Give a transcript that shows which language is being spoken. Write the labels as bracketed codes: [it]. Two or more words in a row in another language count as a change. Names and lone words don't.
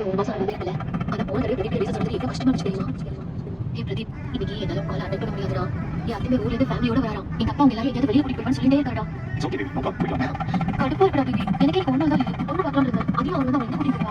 [en] Hey Pradeep, [id] ini gini, dalam call ada pun yang bilang [ta] யாருமே ஊர்ல இருந்து ஃபேமிலியோட வரான். எங்க அப்பா அவங்க எல்லாரும் எங்கேயாவது வெளியே கூட்டிட்டு போவான்னு சொல்லிட்டே இருக்காடா. கடுப்பா இருக்கடா பேபி. எனக்கே ஒண்ணு தான் இல்லை. ஒண்ணு பார்க்கலாம் இருந்தேன். அதையும் அவங்க தான் வந்து கூட்டிட்டு போவாங்க.